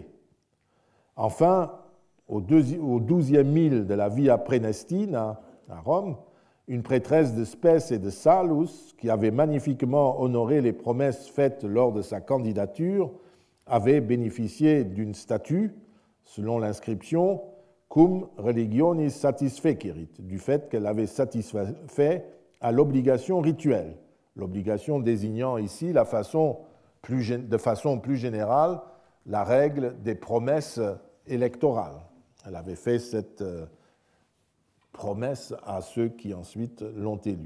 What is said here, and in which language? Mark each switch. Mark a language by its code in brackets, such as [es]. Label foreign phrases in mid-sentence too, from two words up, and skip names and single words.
[fr] Enfin, au 12e mille de la Via Prenestina, à Rome, une prêtresse de Spes et de Salus, qui avait magnifiquement honoré les promesses faites lors de sa candidature, avait bénéficié d'une statue, selon l'inscription, [la] cum religionis satisfecerit, [fr] du fait qu'elle avait satisfait à l'obligation rituelle, l'obligation désignant ici de façon plus générale la règle des promesses électorales. Elle avait fait cette promesse à ceux qui ensuite l'ont élue.